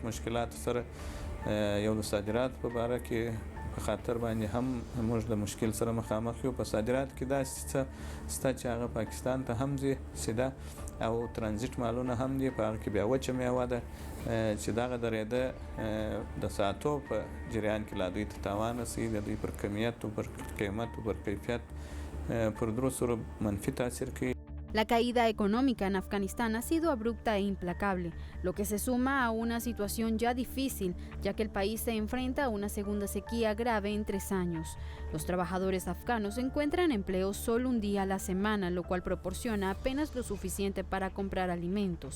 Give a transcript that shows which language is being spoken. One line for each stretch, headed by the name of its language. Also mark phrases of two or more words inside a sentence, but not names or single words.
Pashto: مشکلات سره یو د صادرات په باره کې په خاطر باندې هم موږ د مشکل سره مخامخ یو په صادرات کې داسې څه شته چې هغه پاکستان ته هم ځي سیده او ترانزیت مالونه هم دي په هغه کې بیا وچه میوه ده چې دغه درېده د ساعتو په جریان کې لا دوی ته تاوان رسوي د دوی پر کمیت او پر قیمت او پر کیفیت پر درو سره منفي تاثیر کوي.
Spanish: La caída económica en Afganistán ha sido abrupta e implacable, lo que se suma a una situación ya difícil, ya que el país se enfrenta a una segunda sequía grave en 3 años. Los trabajadores afganos encuentran empleo solo un día a la semana, lo cual proporciona apenas lo suficiente para comprar alimentos.